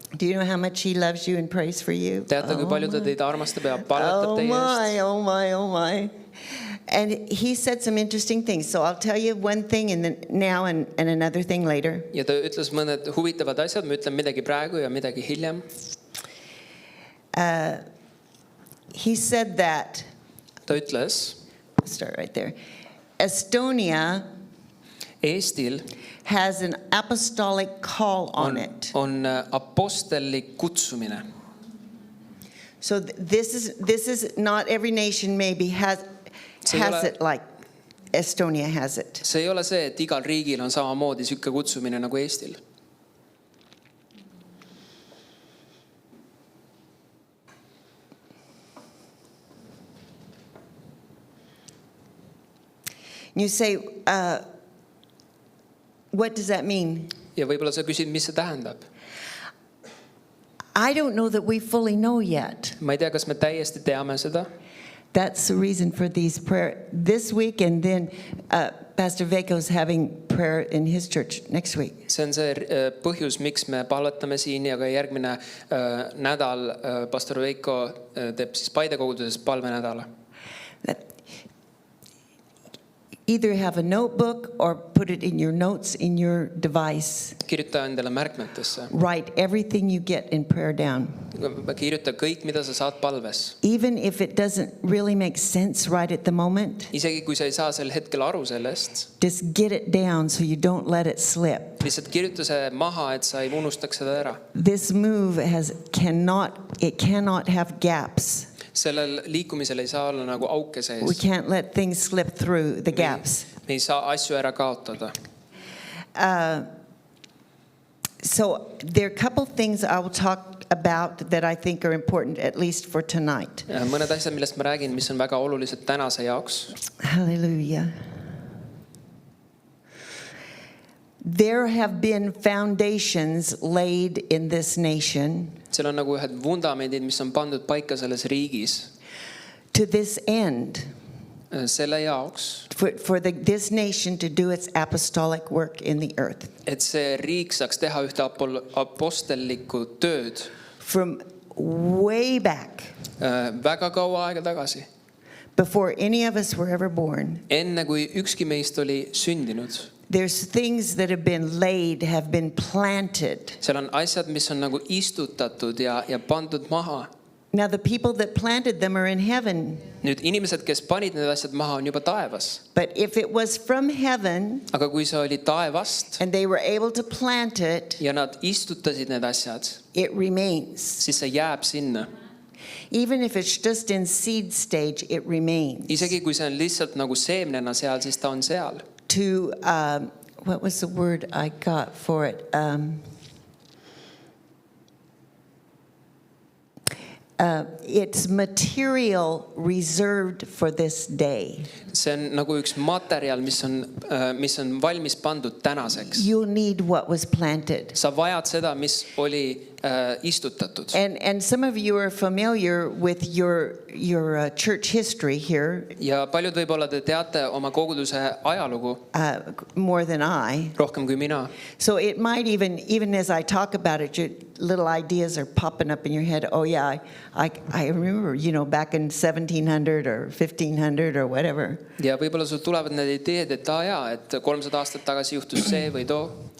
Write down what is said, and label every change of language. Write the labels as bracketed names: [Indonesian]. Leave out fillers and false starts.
[English] Do you know how much he loves you and prays for you? [Estonian] Teate, kui palju ta teid armastab ja palvetab teie eest? [English] Oh my. And he said some interesting things. So I'll tell you one thing and then now and another thing later. [Estonian] Ja ta ütles mõned huvitavad asjad, ma ütlen midagi praegu ja midagi hiljem. [English] He said that, [Estonian] Ta ütles, [English] I'll start right there. Estonia [Estonian] Eestil [English] has an apostolic call on it. [Estonian] on apostellik kutsumine. [English] So this is not every nation maybe has it like Estonia has it. [Estonian] See ei ole see, et igal riigil on samamoodi siuke kutsumine nagu Eestil. [English] You say, what does that mean? [Estonian] Ja võib-olla sa küsid, mis see tähendab? [English] I don't know that we fully know yet. [Estonian] Ma ei tea, kas me täiesti teame seda. [English] That's the reason for these prayer this week, and then Pastor Veiko's having prayer in his church next week. [Estonian] See on see põhjus, miks me palvetame siin ja ka järgmine nädal Pastor Veiko teeb siis Paide koguduses palvenädala. [English] Either have a notebook or put it in your notes in your device. [Estonian] kirjuta endale märkmetesse. [English] Write everything you get in prayer down. [Estonian] kirjuta kõik, mida sa saad palves. [English] Even if it doesn't really make sense right at the moment, [Estonian] isegi kui sa ei saa sel hetkel aru sellest, [English] just get it down so you don't let it slip. [Estonian] lihtsalt kirjuta see maha, et sa ei unustaks seda ära. [English] This move cannot have gaps. [Estonian] Sellel liikumisel ei saa olla nagu auke [English] We [Estonian] sees. [English] can't let things slip through the gaps. [Estonian] Me ei saa asju ära kaotada. [English] So there are a couple things I will talk about that I think are important, at least for tonight. [Estonian] Mõned asjad, millest ma räägin, mis on väga olulised tänase jaoks. [English] Hallelujah. There have been foundations laid in this nation [Estonian] Seal on nagu ühed vundamendid, mis on pandud paika selles riigis [English] to this end, [Estonian] selle jaoks, [English] for this nation to do its apostolic work in the earth. [Estonian] et see riik saaks teha ühte apostellikku tööd [English] From way back, [Estonian] väga kaua aega tagasi, [English] before any of us were ever born, [Estonian] enne kui ükski meist oli sündinud. [English] there's things that have been laid, have been planted. [Estonian] Seal on asjad, mis on nagu istutatud ja pandud maha. [English] Now the people that planted them are in heaven. [Estonian] Nüüd inimesed, kes panid need asjad maha, on juba taevas. [English] But if it was from heaven [Estonian] Aga kui see oli taevast [English] and they were able to plant it, [Estonian] ja nad istutasid need asjad, [English] it remains. [Estonian] siis see jääb sinna. [English] Even if it's just in seed stage, it remains. [Estonian] Isegi kui see on lihtsalt nagu seemnena seal, siis ta on seal. [English] To, what was the word I got for it? It's material reserved for this day. [Estonian] See on nagu üks materjal, mis on valmis pandud tänaseks. [English] You'll need what was planted. [Estonian] Sa vajad seda, mis oli istutatud. [English] And some of you are familiar with your church history here [Estonian] Ja paljud võib-olla te teate oma koguduse ajalugu [English] more than I. [Estonian] rohkem kui mina. [English] So it might even as I talk about it, your little ideas are popping up in your head. Oh yeah, I remember, back in 1700 or 1500 or whatever. [Estonian] Ja võib-olla sul tulevad need ideed, et et 300 aastat tagasi juhtus see või too.